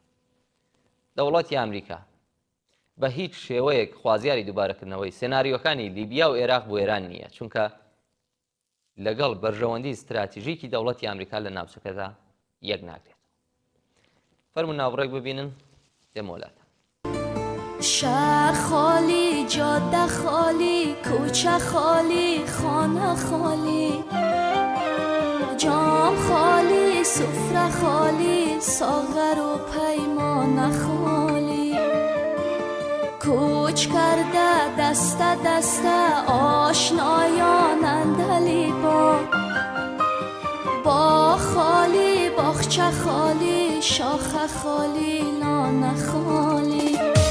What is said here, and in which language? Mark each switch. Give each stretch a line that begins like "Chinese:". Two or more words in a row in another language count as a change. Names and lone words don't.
Central Kurdish: دەوڵەتی ئەمریکا بە هیچ شێوەیەک خوازیاری دووبارەکردنەوەی سێناریۆکانی لیبیا و عێراق بۆ ئێران نییە، چونکە لەگەڵ بەرژەوەندی استراتیژیکی دەوڵەتی ئەمریکا لە ناوچەکەدا یەک ناگرێت. فەرموون ناوڕێک ببینن دێمەوەلاتە.
Persian: شهر خالی، جاده خالی، کوچه خالی، خانه خالی، جام خالی، سفره خالی، ساغر و پیمانه خالی، کوچ کرده دسته دسته آشنایان اندلیبا، با خالی، باغچه خالی، شاخه خالی، لانه خالی.